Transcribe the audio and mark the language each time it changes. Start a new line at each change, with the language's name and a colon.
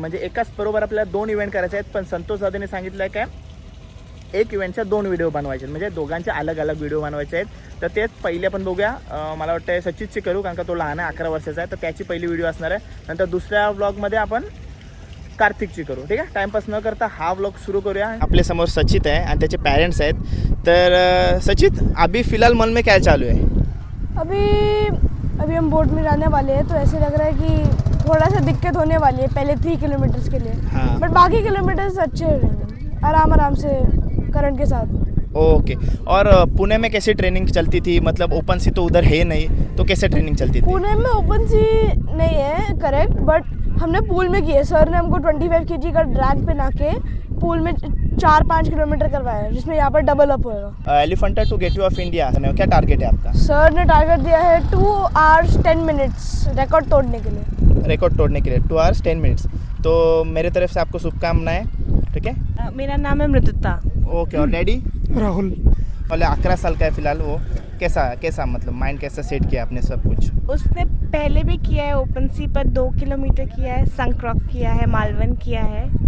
Marathi: म्हणजे एकाच बरोबर आपल्याला 2 इव्हेंट करायचे आहेत, पण संतोष दादाने सांगितलं आहे काय एक इव्हेंटच्या 2 व्हिडिओ बनवायचे, म्हणजे दोघांचे अलग अलग व्हिडिओ बनवायचे आहेत। तर तेच पहिले आपण बघूया। मला वाटतं सचितची करू, कारण का तो लहान आहे, 11 वर्षाचा आहे, तर त्याची पहिली व्हिडिओ असणार आहे। नंतर दुसऱ्या व्लॉगमध्ये आपण कार्तिकची करू, ठीक आहे। टाइमपास न करता हा व्लॉग सुरू करूया। आपल्या समोर सचित आहे आणि त्याचे पेरेंट्स आहेत।
Hindi: तर सचित, अभी फिलहाल मन में क्या चालू है? अभी हम बोट में जाने वाले हैं, तो ऐसे लग रहा है कि थोड़ा सा दिक्कत होने वाली है पहले 3 किलोमीटर्स के लिए। हाँ। बट बाकी किलोमीटर्स अच्छे रहेंगे, आराम से करंट के साथ। ओके। और पुणे में कैसे ट्रेनिंग चलती थी? मतलब ओपन सी तो उधर है नहीं, तो कैसे ट्रेनिंग चलती थी? पुणे में ओपन सी नहीं है, करेक्ट, बट हमने पूल में किए। सर ने हमको 25 kg का ड्रैग पे ना के पूल में 4-5 किलोमीटर करवाया, जिसमें यहाँ पर डबल अप होगा। Elephanta to gateway of India क्या टारगेट है आपका? सर ने टारगेट दिया है 2 hours 10 minutes रिकॉर्ड तोड़ने के लिए। रिकॉर्ड तोड़ने के लिए 2 hours 10 minutes। तो मेरे तरफ से आपको शुभकामनाएं, ठीक है। मेरा नाम है मृदुता। ओके। और डैडी? राहुल। वाले 11 साल का है फिलहाल। वो कैसा मतलब माइंड कैसा सेट किया आपने सब कुछ? उसने पहले भी किया है, ओपन सी पर 2 किलोमीटर किया है, संक्रॉक किया है, मालवन किया है।